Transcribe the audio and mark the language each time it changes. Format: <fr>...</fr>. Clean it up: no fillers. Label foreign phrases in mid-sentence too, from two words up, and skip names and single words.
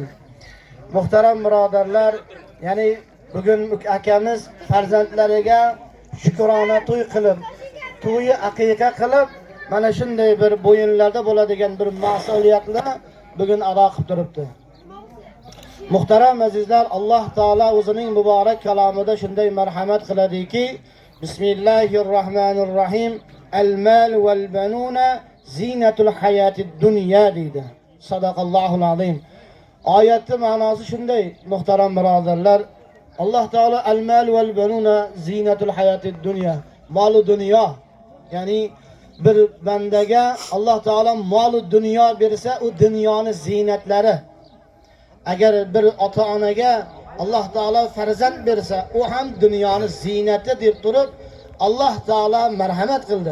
<uz>Muhtaram birodarlar, ya'ni bugün akamiz farzandlariga shukrona to'y qilib, to'yi aqiqa qilib, mana shunday bir bo'yinlarda bo'ladigan bir mas'uliyatni bugün ado qilib turibdi. Muhtaram azizlar, Alloh taolo o'zining muborak kalomida shunday marhamat qiladiki, Bismillahirrohmanirrohim.</uz> <ar>المال والبنون زينة الحياة الدنيا deydi. صدق الله العظيم.</ar> <uz>Oyatning ma'nosi shunday, muhtaram birodarlar. Alloh taolo</uz> <ar>المال والبنون زينة الحياة الدنيا,</ar> <uz>mol-u dunyo, ya'ni bir bandaga Alloh taolo mol-u dunyo bersa, u dunyoning ziynatlari. Agar bir ota-onaga Alloh taolo farzand bersa, u ham dunyoning ziynati deb turib Alloh taolo marhamat qildi.</uz>